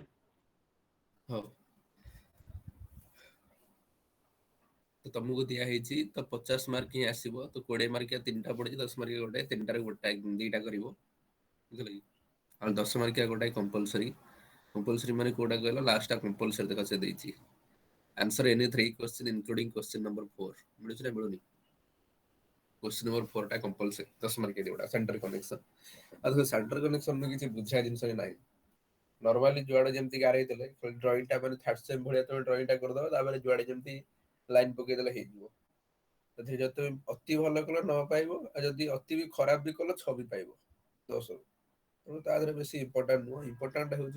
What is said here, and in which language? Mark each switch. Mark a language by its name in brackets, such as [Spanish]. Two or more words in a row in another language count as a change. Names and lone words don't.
[Odia] ହଉ ତ ତମକୁ ଦିଆ ହେଇଛି ତ 50 ମାର୍କ ହିଁ ଆସିବ ତ 20 ମାର୍କିଆ 3ଟା ପଡିଛି 10 ମାର୍କିଆ ଗୋଟେ 3ଟାରେ ଗୋଟେ ଦିଟା କରିବ ବୁଝିଲ କି ଆଉ 10 ମାର୍କିଆ ଗୋଟାଏ କମ୍ପଲସରି କମ୍ପଲସରି ମାନେ କୋଉଟା କହିଲ ଲାଷ୍ଟଟା କମ୍ପଲସରି ଦେଖ ସେ ଦେଇଛି [English] answer any 3 question including question number 4 [Odia] मिलुଛି ନା ମିଳୁନି [English] question number 4 [Odia] ଟା କମ୍ପଲସରି 10 ମାର୍କିଆ ଯୋଉଟା [English] centre connection [Odia] ଆଉ ଦେଖ [English] centre connection [Odia] କିଛି ବୁଝିବା ଜିନିଷ ହିଁ ନାହିଁ ନର୍ମାଲି ଯୁଆଡେ ଯେମିତି ଗାରେଇ ଦେଲେ ଡ୍ରଇଂଟା ମାନେ [English] third sem [Odia] ଭଳିଆ ତମେ ଡ୍ରଇଂଟା କରିଦବ ତାପରେ ଯୁଆଡେ ଯେମିତି ଲାଇନ ପକେଇଦେଲେ ହେଇଯିବ ସେଥିରେ ଯଦି ତମେ ଅତି ଭଲ କଲ 9 ପାଇବ ଆଉ ଯଦି ଅତି ବି ଖରାପ ବି କଲ 6 ବି ପାଇବ 10 ତେଣୁ ତା ଦେହରେ ବେଶୀ ଇମ୍ପୋର୍ଟାଣ୍ଟ ନୁହଁ ଇମ୍ପୋର୍ଟାଣ୍ଟ ହେଉଛି